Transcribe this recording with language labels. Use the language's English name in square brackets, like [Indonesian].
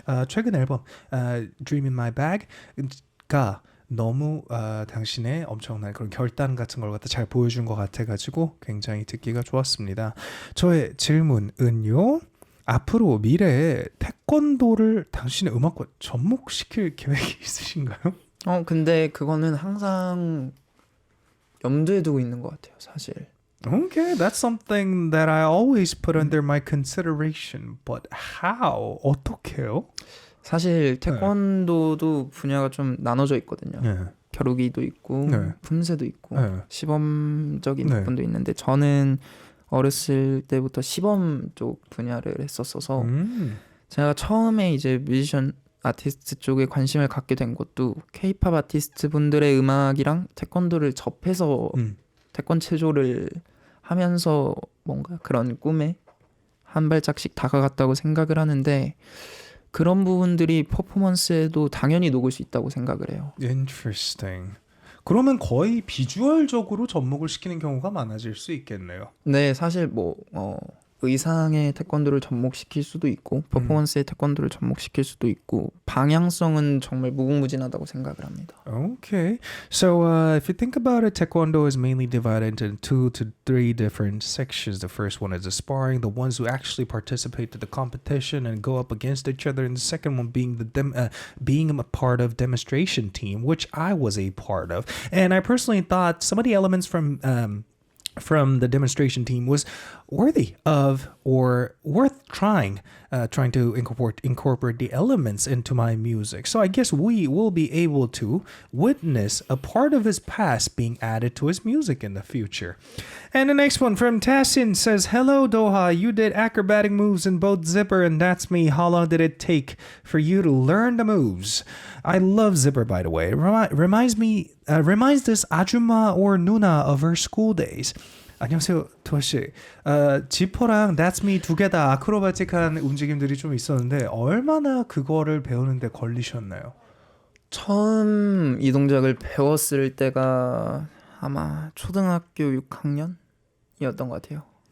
[Korean] 최근 앨범 Dream in My Bag가 너무 당신의 엄청난 그런 결단 같은 걸 갖다 잘 보여준 것 같아가지고 굉장히 듣기가 좋았습니다. 저의 질문은요. 앞으로 미래에 태권도를 당신의 음악과 접목시킬 계획이 있으신가요? 근데 그거는 항상 염두에 두고 있는 것 같아요, 사실. [English] Okay, that's something that I always put under my consideration. But how? [Korean] 어떻게요? 사실 태권도도 분야가 좀 나눠져 있거든요. 네. 겨루기도 있고 품새도 있고 네. 시범적인 네. 부분도 있는데 저는 어렸을 때부터 시범 쪽 분야를 했었어서 제가 처음에 이제 뮤지션 아티스트 쪽에 관심을 갖게 된 것도 K-팝 아티스트 분들의 음악이랑 태권도를 접해서 태권 체조를 하면서 뭔가 그런 꿈에 한 발짝씩 다가갔다고 생각을 하는데 그런 부분들이 퍼포먼스에도 당연히 녹을 수 있다고 생각을 해요. [English] Interesting. [Korean] 그러면 거의 비주얼적으로 접목을 시키는 경우가 많아질 수 있겠네요. 네, 사실 뭐 의상에 태권도를 접목시킬 수도 있고 퍼포먼스에 태권도를 접목시킬 수도 있고 방향성은 정말 무궁무진하다고 생각을 합니다. [English] Okay. So if you think about it, Taekwondo is mainly divided into 2 to 3 different sections. The first one is the sparring, the ones who actually participate to the competition and go up against each other. And the second one being being a part of demonstration team, which I was a part of. And I personally thought some of the elements from the demonstration team was worthy of or worth trying to incorporate the elements into my music. So I guess we will be able to witness a part of his past being added to his music in the future. And the next one from Tassin says, "Hello Doha, you did acrobatic moves in both Zipper and That's Me. How long did it take for you to learn the moves?" I love Zipper, by the way. It reminds this Ajuma or Nuna of her school days. [Korean] 안녕하세요, 도아 씨. 지퍼랑 That's Me 두 개 다 아크로바틱한 움직임들이 좀 있었는데 얼마나 그거를 배우는데 걸리셨나요? 처음 이 동작을 배웠을 때가 아마 초등학교 6학년이었던 것 같아요.